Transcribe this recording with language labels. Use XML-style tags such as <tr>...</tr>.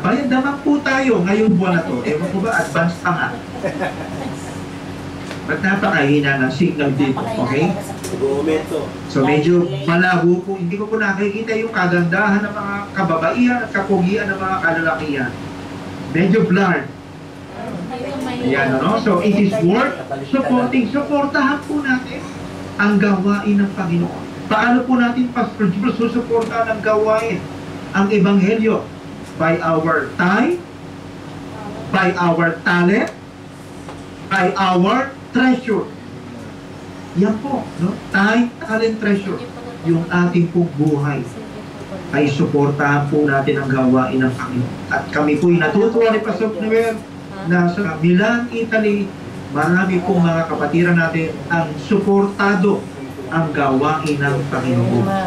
<tl>Bayad naman po tayo ngayong buwan na to. Ewan ko ba, advance pa nga. Ba't napakahina ng signal dito, okay? So medyo malabo po, hindi ko po nakikita yung kagandahan ng mga kababaihan at kapugian ng mga kalalakihan. Medyo blurred.</tl> <en>Ayan, So it is worth supporting.</en> <tl>Supportahan po natin ang gawain ng Panginoon. Paano po natin susuportahan ang gawain, ang ebanghelyo?</tl> <en>By our time, by our talent, by our treasure.</en> <tl>Yan po, no?</tl> <en>Time, talent, treasure.</en> <tl>Yung ating pong buhay ay suportahan po natin ang gawain ng Panginoon. At kami po'y natutuwa ni Pastor Noel na sa Milan, Italy, marami pong mga kapatiran natin ang suportado ang gawain ng Panginoon.</tl>